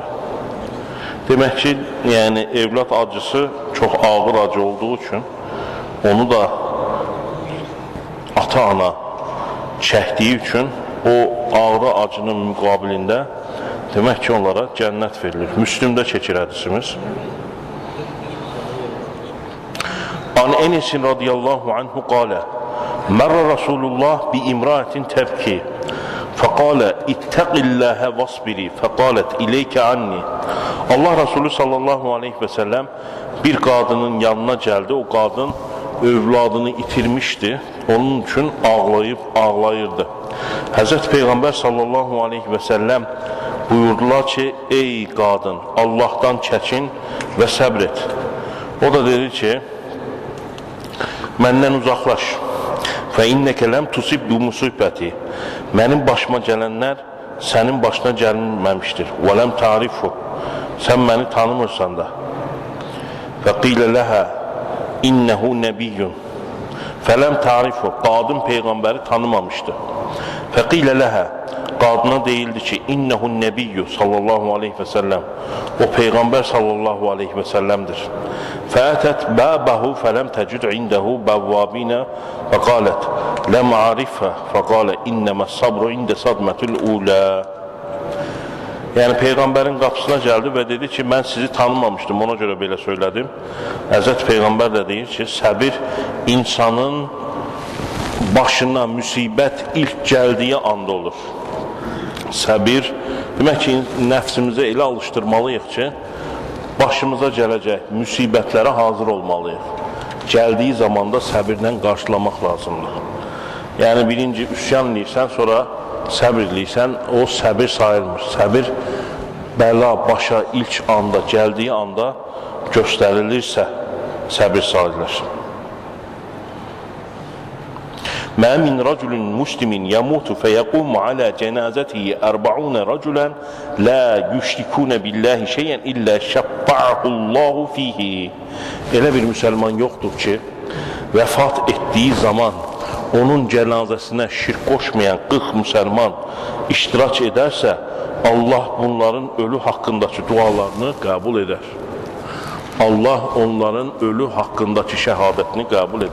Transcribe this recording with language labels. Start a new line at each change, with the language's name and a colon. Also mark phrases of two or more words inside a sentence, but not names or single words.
Azerbaijani: Demək ki, yəni evlat acısı çox ağır acı olduğu üçün onu da ata-ana çəkdiyi üçün o ağır acının müqabilində demək ki, onlara cənnət verilir. Müslümdə keçir hədisimiz.
Arabic: عن أنس رضي الله عنه قال مر رسول الله بامرأة تبكي فقال اتق الله واصبري فقالت إليك عني.
Azerbaijani: Allah Resulü
Arabic: صلى الله عليه وسلم
Azerbaijani: bir qadının yanına gəldi. O qadın övladını itirmişdi. Onun üçün ağlayırdı. Həzrət Peyğəmbər
Arabic: صلى الله عليه وسلم
Azerbaijani: buyurdular ki, ey qadın, Allah'tan çəkin və səbr et. O da dedi ki, məndən uzaqlaş.
Arabic: فَاِنَّكَ لَمْ تُصِبْ بِمُصِبَّتِ
Azerbaijani: Mənim başıma gələnlər sənin başına gəlməmişdir.
Arabic: وَلَمْ تَعْرِفُ
Azerbaijani: Sən məni tanımırsan da.
Arabic: فَقِيلَ لَهَا اِنَّهُ نَبِيٌّ فَلَمْ تَعْرِفُ
Azerbaijani: Qadın Peyğəmbəri tanımamışdı.
Arabic: فَقِيلَ لَهَا
Azerbaijani: Qadına deyildi ki,
Arabic: إنه النبي صلى الله عليه وسلم
Azerbaijani: O Peyğəmbər
Arabic: صلى الله عليه وسلم'dir. فَأَتَتْ بَابَهُ فَلَمْ تَجُدْ عِنْدَهُ بَوَّابِينَ فَقَالَتْ لَمْ عَرِفَهُ فَقَالَ اِنَّمَا الصَّبْرُ عِنْدَ صَدْمَةُ الْعُولَى
Azerbaijani: Yəni Peyğəmbərin qapısına gəldi və dedi ki, mən sizi tanımamışdım, ona görə belə söylədim. Həzrət Peyğəmbər də deyir ki, səbir insanın başına müsibət ilk gəldiyi anda olur. Səbir, demək ki, nəfsimizə elə alışdırmalıyıq ki, başımıza gələcək müsibətlərə hazır olmalıyıq. Gəldiyi zamanda səbirlə qarşılamaq lazımdır. Yəni birinci üsyan eləyirsən, sonra səbir eləyirsən, o səbir sayılmır. Səbir bəla başa ilk anda, gəldiyi anda göstərilirsə, səbir sayılır.
Arabic: مَا مِنْ رَجُلٍ مُسْلِمٍ يَمُوتُ فَيَقُومُ عَلَى جَنَازَتِهِ 40 رَجُلًا لَا يُشْرِكُونَ بِاللّٰهِ شَيْئًا إِلَّا شَفَّعَهُ اللّٰهُ فِيهِ
Azerbaijani: Elə bir müsəlman yoxdur ki, vəfat etdiyi zaman onun cənazəsinə şirk qoşmayan 40 müsəlman iştirak edərsə, Allah bunların ölü haqqındakı dualarını qəbul edər. Allah onların ölü haqqındakı şəhadətini qəbul edər.